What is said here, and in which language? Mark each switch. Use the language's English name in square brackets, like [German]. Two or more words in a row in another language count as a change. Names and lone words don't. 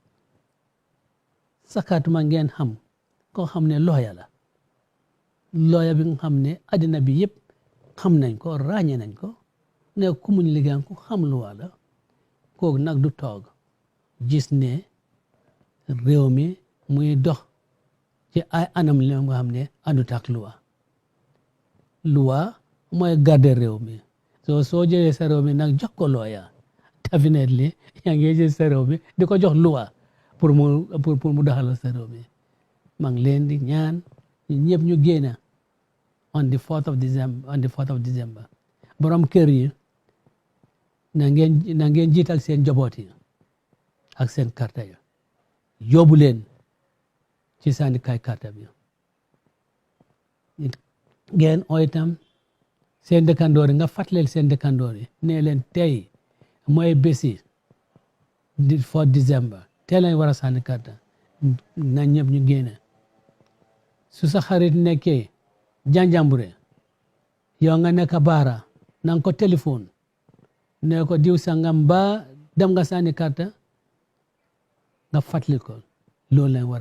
[Wolof] sakatuma ngeen xam koo xam ne looya bi nga xam ne addina bi yëpp xam nañ ko ràññee nañ ko ne ku muñ liggéeyam ku xam loi la kooku nag du toog gis ne réew mi muy dox ci ay anam li nga xam ne àndut ak loi mooy garder réew mi soo jëlee sa réew mi nag jox ko looya definitely yaa ngi jël sa réew mi di ko jox loi pour mu doxal sa réew mi maa ngi leen di ñaan ñëpp ñu génn [English] on the 4th of December [Wolof] borom kër yi na ngeen jiital seen njaboot yi ak seen karta yi yóbbu leen ci sànnikaay karta bi ngeen itam seen dëkkandoor yi nga fàttaleel seen dëkkandoor yi ne leen tey mooy bési 4 December tey lañ war a sànni karta na ñëpp ñu génne su sa xarit nekkee Janjanbureh yow nga nekk Baara na nga ko téléphone ne ko diw sangam ba dem nga sànni karta nga fàttali ko loolu lañ war